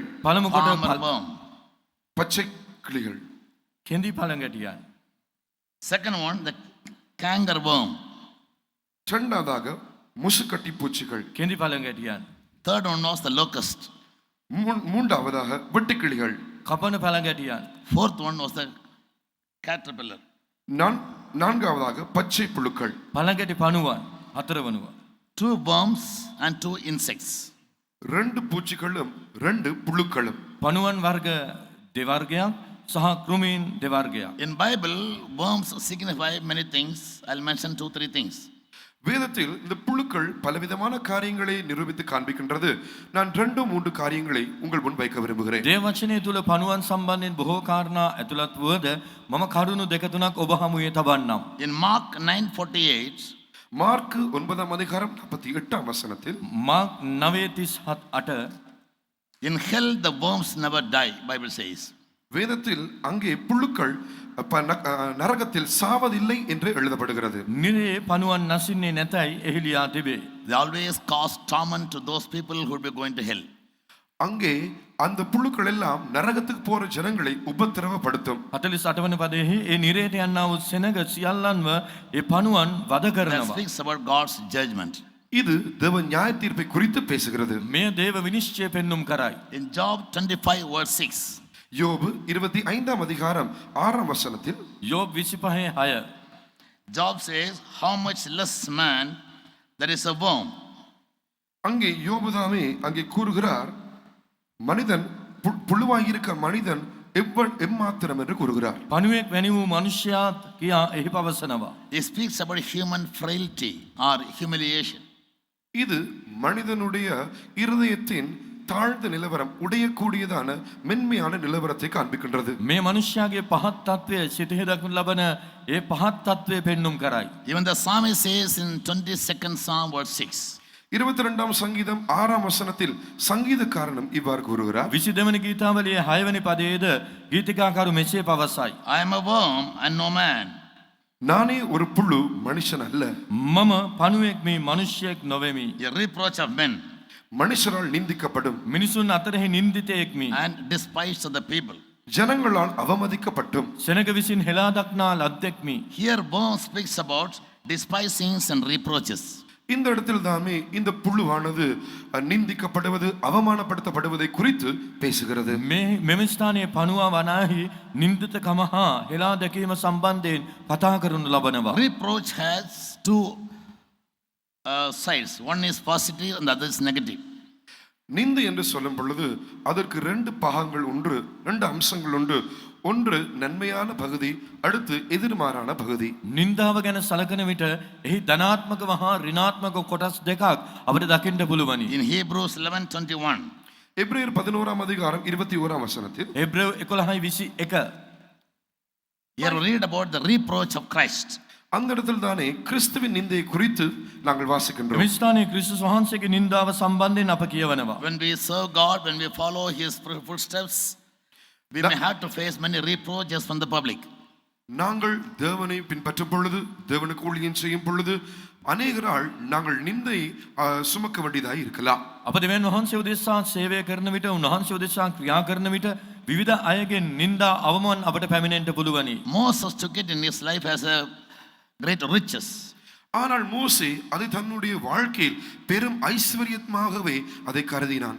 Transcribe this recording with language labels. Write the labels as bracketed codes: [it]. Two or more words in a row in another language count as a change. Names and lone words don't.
[si] පළමු කොට [en] Palmer worm. [ta] பச்சை கிளிகள். [si] කෙඳි පළඟටියන්. [en] Second one the canker worm. [ta] இரண்டாவதாக முசுக்கட்டி பூச்சிகள். [si] කෙඳි පළඟටියන්. [en] Third one was the locust. [ta] மூன்றாவதாக வெட்டுக்கிளிகள். [si] කපන පළඟටියන්. [en] Fourth one was the caterpillar. [ta] நான்காவதாக பச்சை புழுக்கள். [si] පළඟටි පණුවන් 4 වනුවා. [en] 2 worms and 2 insects. [ta] 2 பூச்சிகளும் 2 புழுக்களும். [si] පණුවන් වර්ග දෙවර්ගයක් සහ කෘමීන් දෙවර්ගයක්. [en] In Bible, worms signify many things. I'll mention 2-3 things. [ta] வேதத்தில் இந்த புழுக்கள் பலவிதமான காரியங்களை நிரூபித்து காண்பிக்கின்றது. நான் 2-3 காரியங்களை உங்கள் முன் வைக்க விரும்புகிறேன். [si] දේව වචනය තුල පණුවන් සම්බන්ධයෙන් බොහෝ කාරණා ඇතුළත් වුවද මම කරුණු දෙක තුනක් ඔබ හමුවේ තබන්නම්. [en] In Mark 9:48, [ta] மார்க்கு 9ஆம் அதிகாரம் 48ஆம் வசனத்தில் [si] මාක් 9:38 [en] in hell the worms never die, Bible says. [ta] வேதத்தில் அங்கே புழுக்கள் நரகத்தில் சாவதில்லை என்று எழுதப்படுகிறது. [si] නිරේ පණුවන් නැසින්නේ නැතයි එහි ලියා තිබේ. [en] They always cause torment to those people who will be going to hell. [ta] அங்கே அந்த புழுக்கள் எல்லாம் நரகத்துக்கு போற ஜனங்களை உபத்திரவப்படுத்தும். [si] 48 වන පදයෙහි ඒ නිරේට යන්නා වූ සෙනග සියල්ලන්ව ඒ පණුවන් වද [en] That [si] කරනවා. [en] speaks about God's judgment. [ta] இது தேவ நியாய தீர்ப்பை குறித்து பேசுகிறது. [si] මෙය දේව විනිශ්චය පෙන්눔 කරයි. [en] In Job 25 verse 6, [ta] யோபு 25ஆம் அதிகாரம் 6ஆம் வசனத்தில் [si] යෝබ් 25:6 [en] Job says, how much less man there is a worm. [ta] அங்கே யோபுதாமே அங்கே கூறுகிறார், மனிதன் புழுவாயிருக்க மனிதன் எம்மாத்திரம் என்று கூறுகிறார். [si] පණුවෙක් වැනි වූ මනුෂ්‍යයාත් කියා එහි පවසනවා. [en] He speaks about human frailty or humiliation. [ta] இது மனிதனுடைய இருதயத்தின் தாழ்ந்த நிலவரம், உடையக்கூடியதான மென்மையான நிலவரத்தை காண்பிக்கின்றது. [si] මේ මනුෂ්‍යයාගේ පහත් තත්වය සිතෙහි දක්වනු ලබන ඒ පහත් තත්වය පෙන්눔 කරයි. [en] Even the psalmist says in 22nd Psalm verse 6, [ta] 22ஆம் சங்கீதம் 6ஆம் வசனத்தில் சங்கீதக்காரனும் இவ்வாறு கூறுகிறார். [si] 22 වෙනි ගීතාවලියේ 6 වෙනි පදයේද ගීතිකාකරු මෙසේ පවසයි. [en] I am a worm and no man. [ta] நானே ஒரு புழு, மனுஷன் அல்ல. [si] මම පණුවෙක් මේ මනුෂ්‍යයෙක් නොවෙමි. [en] A reproach of men [ta] மனுஷரால் நிந்திக்கப்படும், [si] මිනිසුන් අතරෙහි නින්දිතයෙක් මි. [en] and despised of the people. [ta] ஜனங்களால் அவமதிக்கப்பட்டும். [si] සෙනග විසින් හෙලා දක්නා ලද්දෙක් මි. [en] Here worm speaks about despisings and reproaches. [ta] இந்த இடத்தில் தாமே இந்த புழுவானது நிந்திக்கப்படுவது அவமானப்படுத்தப்படுவதை குறித்து பேசுகிறது. [si] මෙම ස්ථානයේ පනුවා වනාහි නින්දිතකම හා හෙලා දැකීම සම්බන්ධයෙන් කතා කරනු ලබනවා. [en] Reproach has two sides. One is positive and the other is negative. [ta] நிந்தை என்று சொல்லும் பொழுது அதற்கு ரெண்டு பாகங்கள் உண்டு, ரெண்டு அம்சங்கள் உண்டு. ஒன்று நன்மையான பகுதி, அடுத்து எதிர்மாறான பகுதி. [si] නින්දාව ගැන සලකන විට එහි ධනාත්මක හා ඍණාත්මක කොටස් දෙකක් අපිට දකින්න පුළුවනි. [en] In Hebrews 11:21, [ta] எபிரேயர் 11ஆம் அதிகாரம் 21ஆம் வசனத்தில் [si] එබ්‍රේව 11:21 [en] here we read about the reproach of Christ. [ta] அந்த இடத்தில் தானே கிறிஸ்துவின் நிந்தையை குறித்து நாங்கள் வாசிக்கின்றோம். [si] මෙම ස්ථානයේ ක්‍රිස්තුස් වහන්සේගේ නින්දාව සම්බන්ධයෙන් අප කියවනවා. [en] When we serve God, when we follow His footsteps, we may have to face many reproaches from the public. [ta] நாங்கள் தேவனை பின்பற்றும் பொழுது, தேவனுக்கு ஊழியம் செய்யும் பொழுது அநேகரால் நாங்கள் நிந்தை சுமக்க வேண்டியதாக இருக்கலாம். [si] අප දෙවියන් වහන්සේ උදෙසා සේවය කරන විට, උන්වහන්සේ උදෙසා ක්‍රියා කරන විට විවිධ අයගෙන් නින්දා අවමාන අපට පැමිණෙන්න පුළුවනි. [en] Moses took it in his life as a great riches. [ta] ஆனால் மோசே அதை தன்னுடைய வாழ்க்கையில் பெரும் ஐஸ்வர்யமாகவே அதை கருதினான்.